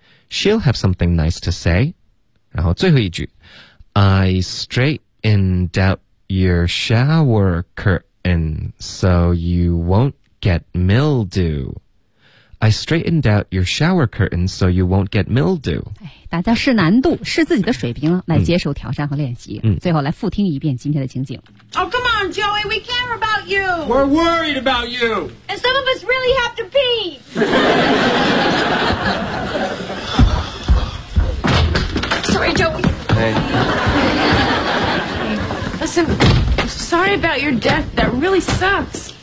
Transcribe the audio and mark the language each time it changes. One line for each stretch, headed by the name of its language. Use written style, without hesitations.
English: She'll have something nice to say.
Chinese: 然后最后一句
English: I straightened out your shower curtain so you won't get mildew. I straightened out your shower curtain so you won't get mildew.
Chinese: 大家试难度，试自己的水平，来接受挑战和练习。最后来复听一遍今天的情景。
English: Oh, come on, Joey, we care about you. We're worried about you. And some of us really have to pee. Sorry, Joey. Hey. Listen, sorry about your death. That really sucks.